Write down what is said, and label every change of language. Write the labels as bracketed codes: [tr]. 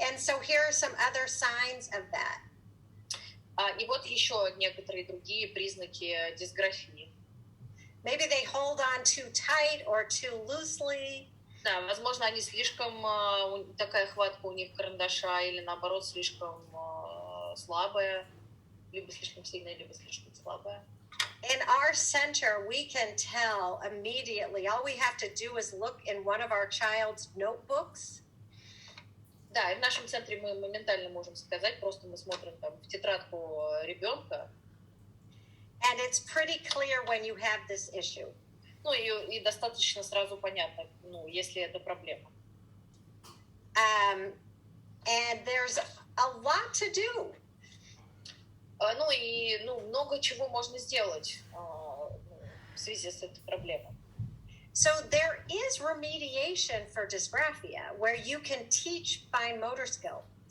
[en] And so here are some other signs of that. [ru] И вот еще некоторые другие признаки дисграфии. [en] Maybe they hold on too tight or too loosely. [ru] Да, возможно, они слишком, такая хватка у них карандаша, или наоборот, слишком слабая, либо слишком сильная, либо слишком слабая. [en] In our center, we can tell immediately. All we have to do is look in one of our child's notebooks. [ru] Да, и в нашем центре мы моментально можем сказать, просто мы смотрим там в тетрадку ребенка. [en] And it's pretty clear when you have this issue. [ru] И достаточно сразу понятно, если это проблема. [en] And there's a lot to do. [ru] Много чего можно сделать в связи с этой проблемой. [en] So there is remediation for dysgraphia, where you can teach fine motor skill.